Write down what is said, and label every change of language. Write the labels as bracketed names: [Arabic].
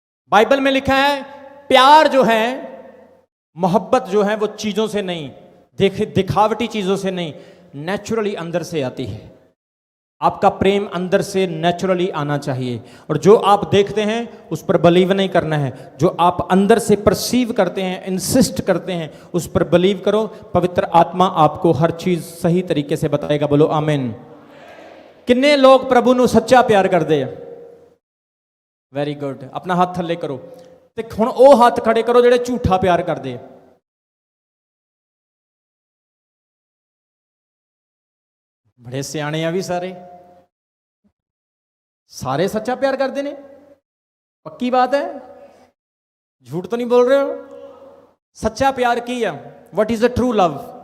[Hindi] Bible में लिखा है प्यार जो है, मोहब्बत जो है, वो चीजों से नहीं, दिखावटी चीजों से नहीं, नेचुरली अंदर से आती है। आपका प्रेम अंदर से नेचुरली आना चाहिए। और जो आप देखते हैं उस पर बिलीव नहीं करना है, जो आप अंदर से परसीव करते हैं, इंसिस्ट करते हैं, उस पर बिलीव करो। पवित्र आत्मा आपको हर चीज सही तरीके से बताएगा। बोलो आमीन। [Punjabi] किन्ने लोग प्रभु ਨੂੰ ਸੱਚਾ ਪਿਆਰ ਕਰਦੇ ਆ? Very good. ਆਪਣਾ ਹੱਥ ਥੱਲੇ ਕਰੋ ਤੇ ਹੁਣ ਉਹ ਹੱਥ ਖੜੇ ਕਰੋ ਜਿਹੜੇ ਝੂਠਾ ਪਿਆਰ ਕਰਦੇ ਆ। [Hindi] बड़े सियाने आ भी सारे सच्चा प्यार करते ने, पक्की बात है, झूठ तो नहीं बोल रहे हो। [Punjabi] सच्चा प्यार की है? [English] What is the true love?